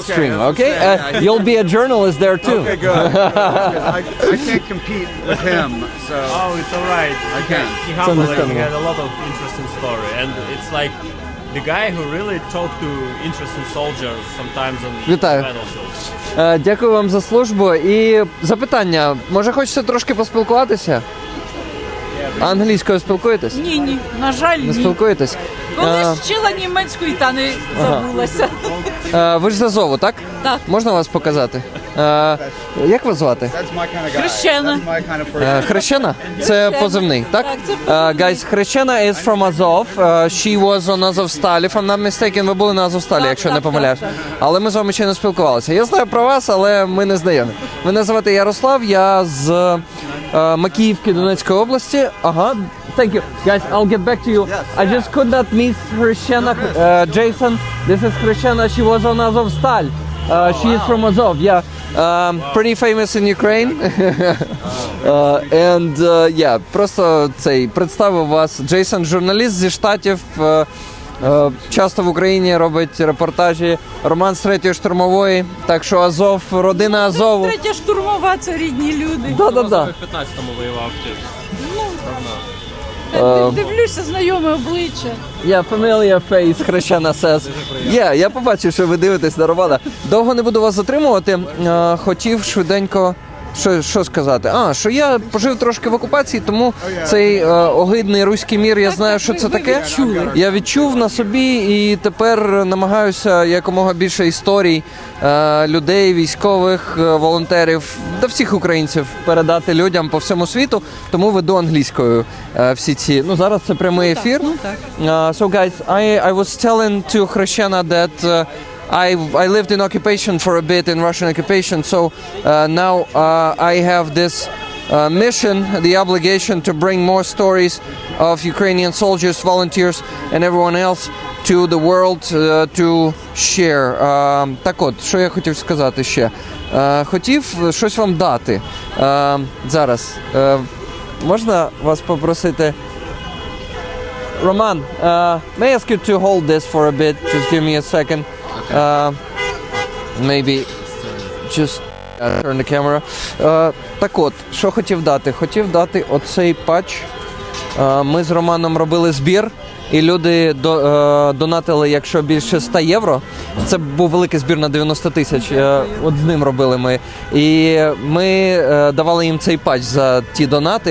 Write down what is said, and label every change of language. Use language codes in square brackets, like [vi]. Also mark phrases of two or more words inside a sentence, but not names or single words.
[en] Okay, stream, that's okay? what I'm saying, yeah. You'll be a journalist there too. Okay, good. I can't compete with him, so Oh, it's alright. I can't. He humble. He understandable. had a lot of interesting story, and it's like the guy who really talked to interesting soldiers sometimes on [uk] Вітаю. [en] battlefield. [uk] Дякую вам за службу. І запитання, може хочете трошки поспілкуватися? Англійською спілкуєтесь? Ні, на жаль, Не ні. спілкуєтесь? Колись вчила німецьку і та не забулася. Ви ж з Азову, так? Так. Можна вас показати? Як вас звати? [en] that's my kind of guy. [uk] Хрещена. [en] That's my kind of person. [uk] Хрещена? Це позивний, так? Так, це позивний. [en] Guys, Хрещена is from Azov. She was on Azovstal. If I'm not mistaken, [uk] ви були на Азовсталі, Так, якщо так, не помиляюсь. так, так. Але ми з вами ще не спілкувалися. Я знаю про вас, але ми не знайомі. Мене звати Ярослав, я з Макіївки Донецької області. Ага. [en] Thank you. Guys, I'll get back to you. I just could not miss Хрещена. Jason, this is Хрещена. She was on Azovstal. She is from Azov, yeah. Pretty famous in Ukraine. And yeah, [uk] просто представив вас. Джейсон, журналіст зі Штатів, часто в Україні робить репортажі. Роман з 3-ї штурмової, так що Азов, родина Азову. Третя штурмова, це рідні люди. Да-да-да. В 15-му воював ти. Дивлюся, знайоме обличчя. [en] Yeah, familiar face, Хрещена says. [uk] Я побачив, що ви дивитесь на Романа. Довго не буду вас затримувати. Хотів швиденько що сказати. Що я пожив трошки в окупації, тому цей огидний руський мір, я знаю, що це таке. Я відчув на собі і тепер намагаюся якомога більше історій людей, військових, волонтерів, та всіх українців передати людям по всьому світу, тому веду англійською всі ці. Ну, зараз це прямий ефір. [en] So guys, I was telling to Хрещена that I lived in occupation for a bit, in Russian occupation, so now I have this mission, the obligation to bring more stories of Ukrainian soldiers, volunteers and everyone else to the world to share. [uk] Так от, що я хотів сказати ще? Хотів щось вам дати. Зараз. Можна вас попросити? [en] Roman, may I ask you to hold this for a bit? Just give me a second. Maybe just turn the camera. [uk] Так от, що хотів дати? Хотів дати оцей патч. Ми з Романом робили збір, і люди донатили, якщо більше 100 євро. Це був великий збір на 90 тисяч. От з ним робили ми. І ми давали їм цей патч за ті донати.